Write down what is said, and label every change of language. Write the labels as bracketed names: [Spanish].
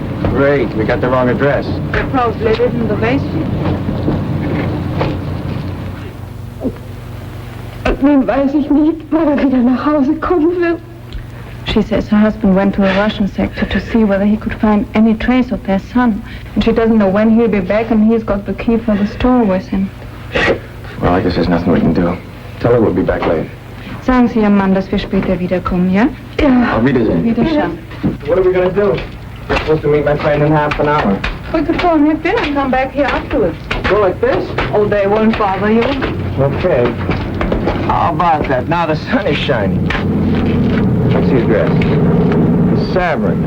[English] Great, we got the wrong address. They probably live in the basement. [German] Nun weiß ich nicht, wann er wieder nach Hause kommen wird. [English] She says her husband went to a Russian sector to see whether he could find any trace of their son. And she doesn't know when he'll be back, and he's got the key for the store with him. Well, I guess there's nothing we can do. Tell her we'll be back late. [German] Sagen Sie Ihrem Mann, dass wir später wiederkommen, ja? Ja. Auf Wiedersehen. Wiedersehen. [English] What are we going to do? We're supposed to meet my friend in half an hour. We could go and have dinner and come back here afterwards. Go like this? Oh, they won't bother you. Okay. How about that? Now the sun is shining. What's the address? Savern.